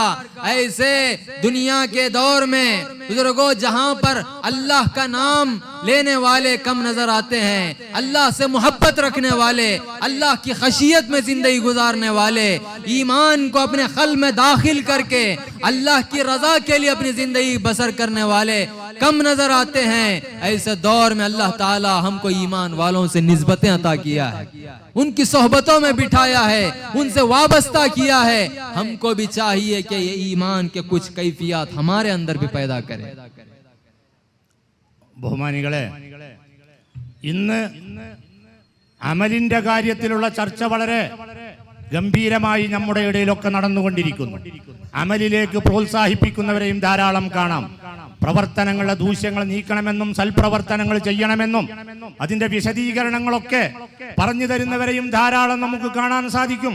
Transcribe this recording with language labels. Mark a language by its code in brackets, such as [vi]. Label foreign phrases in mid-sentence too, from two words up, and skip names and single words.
[hi] ऐसे दुनिया के दौर में बुजुर्गों, जहाँ पर अल्लाह का नाम लेने वाले कम नजर आते हैं, अल्लाह से मोहब्बत रखने वाले, अल्लाह की खशियत में जिंदगी गुजारने वाले, ईमान को अपने क़ल्ब में दाखिल करके अल्लाह की रजा के लिए अपनी जिंदगी बसर करने वाले कम नजर आते हैं। ऐसे दौर में अल्लाह ताला हमको ईमान वालों से निस्बतें अता किया है, उनकी सोहबतों में बिठाया है, उनसे वाबस्ता किया है। हमको भी चाहिए कि ये ईमान के कुछ कैफियत हमारे अंदर भी पैदा करें। [ml] ബഹുമാനികളെ, ഇന്ന് അമലിന്റെ കാര്യത്തിലുള്ള ചർച്ച വളരെ ഗംഭീരമായി നമ്മുടെ ഇടയിലൊക്കെ നടന്നുകൊണ്ടിരിക്കുന്നു. അമലിലേക്ക് പ്രോത്സാഹിപ്പിക്കുന്നവരെയും ധാരാളം കാണാം. പ്രവർത്തനങ്ങളുടെ ദൂഷ്യങ്ങൾ നീക്കണമെന്നും സൽപ്രവർത്തനങ്ങൾ ചെയ്യണമെന്നും അതിന്റെ വിശദീകരണങ്ങളൊക്കെ പറഞ്ഞു തരുന്നവരെയും ധാരാളം നമുക്ക് കാണാൻ സാധിക്കും.